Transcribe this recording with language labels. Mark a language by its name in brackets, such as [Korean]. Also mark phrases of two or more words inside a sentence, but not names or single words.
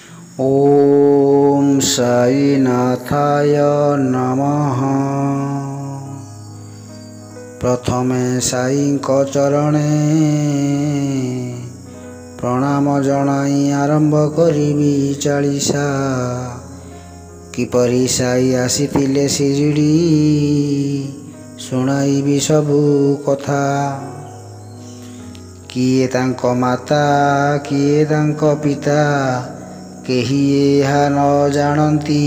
[Sanskrit] ओम साईनाथाय नमः। [Odia] ପ୍ରଥମେ ସାଈଙ୍କୁ ଚରଣେ ପ୍ରଣାମ ଜଣାଇ ଆରମ୍ଭ କରିବି ଚାଳିଶା। କିପରି ସାଈ ଆସିଥିଲେ ଶିରିଡ଼ି ଶୁଣାଇବି ସବୁ କଥା। କିଏ ତାଙ୍କ ମାତା କିଏ ତାଙ୍କ ପିତା କେହି ଏହା ନ ଜାଣନ୍ତି।